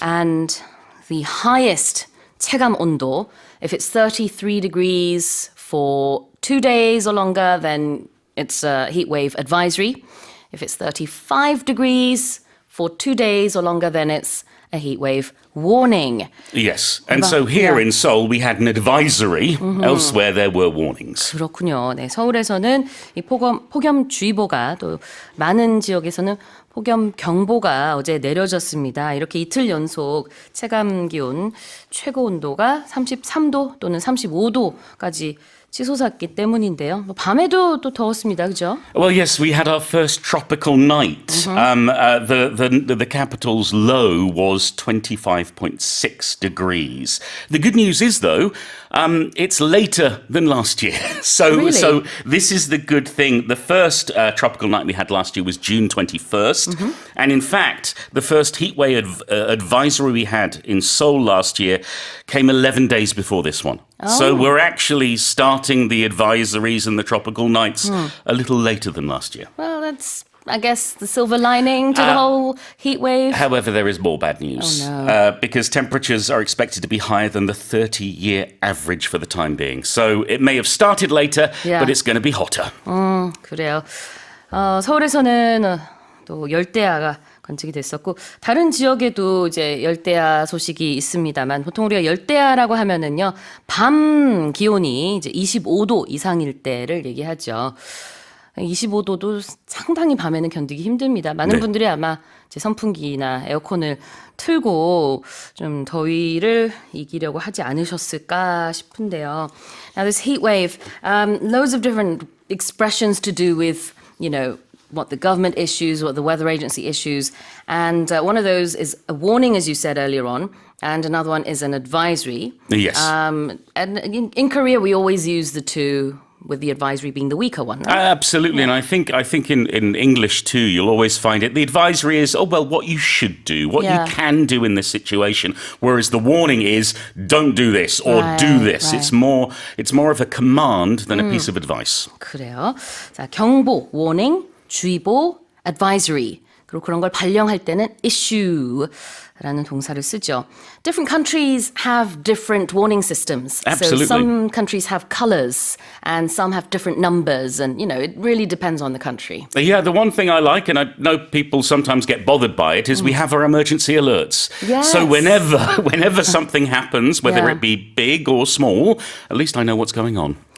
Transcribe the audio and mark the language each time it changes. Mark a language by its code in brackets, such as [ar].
[en] And the highest 체감 온도, if it's 33 degrees for 2 days or longer, then it's a heat wave advisory. If it's 35 degrees for 2 days or longer, then it's a heat wave warning. Yes. And so here in Seoul, we had an advisory. Elsewhere, there were warnings. [ko] 그렇군요. 네, 서울에서는 이 폭염주의보가 또 많은 지역에서는 폭염 경보가 어제 내려졌습니다. 이렇게 이틀 연속 체감 기온 최고 온도가 33도 또는 35도까지 치솟았기 때문인데요. 밤에도 또 더웠습니다. 그죠? [en] Well, yes, we had our first tropical night. The capital's low was 25.6 degrees. The good news is, though, it's later than last year. So this is the good thing. The first tropical night we had last year was June 21st. And in fact, the first heatwave advisory we had in Seoul last year came 11 days before this one. So we're actually starting the advisories and the tropical nights a little later than last year. Well, that's, I guess, the silver lining to the whole heat wave. However, there is more bad news. Oh, no. Because temperatures are expected to be higher than the 30-year average for the time being. So it may have started later, but it's going to be hotter. [ko] 그래요. 서울에서는 또 열대야가 관측이 됐었고 다른 지역에도 이제 열대야 소식이 있습니다만 보통 우리가 열대야라고 하면은요 밤 기온이 이제 25도 이상일 때를 얘기하죠. 25도도 상당히 밤에는 견디기 힘듭니다. 많은 분들이 아마 이제 선풍기나 에어컨을 틀고 좀 더위를 이기려고 하지 않으셨을까 싶은데요. [en] Now this heat wave, loads of different expressions to do with, what the government issues, what the weather agency issues. And one of those is a warning, as you said earlier on, and another one is an advisory. Yes. And in Korea, we always use the two, with the advisory being the weaker one, right? Absolutely, and I think in English too, you'll always find it. The advisory is, what you should do, what you can do in this situation, whereas the warning is, don't do this or do this. Right. It's more of a command than a piece of advice. [ko] 그래요. 자, 경보, warning, 주의보, advisory. 그리고 그런 걸 발령할 때는 issue라는 동사를 쓰죠. [en] Different countries have different warning systems. Absolutely. So some countries have colors and some have different numbers and, it really depends on the country. Yeah, the one thing I like, and I know people sometimes get bothered by it, is we have our emergency alerts. Yes. So whenever something happens, whether it be big or small, at least I know what's going on.